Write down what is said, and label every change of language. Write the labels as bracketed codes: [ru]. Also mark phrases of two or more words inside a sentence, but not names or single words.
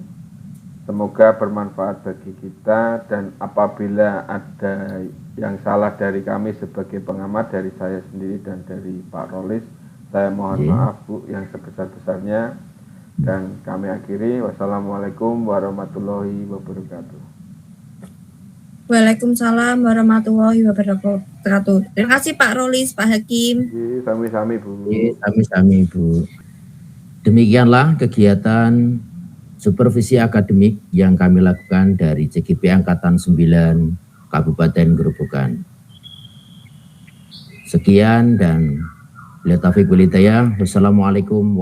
[id] Semoga bermanfaat bagi kita, dan apabila ada yang salah dari kami sebagai pengamat, dari saya sendiri dan dari Pak Rolis, saya mohon maaf Bu yang sebesar-besarnya, dan kami akhiri. [ar] والسلام عليكم ورحمة الله وبركاته. وعليكم السلام ورحمة الله وبركاته. [id] Terima kasih Pak Rolis, Pak Hakim. [jv] Sami-sami Bu. Sami-sami Bu. [id] Demikianlah kegiatan supervisi akademik yang kami lakukan dari CGP Angkatan 9 Kabupaten Grobogan. Sekian dan bila [ar] التوفيق والهداية.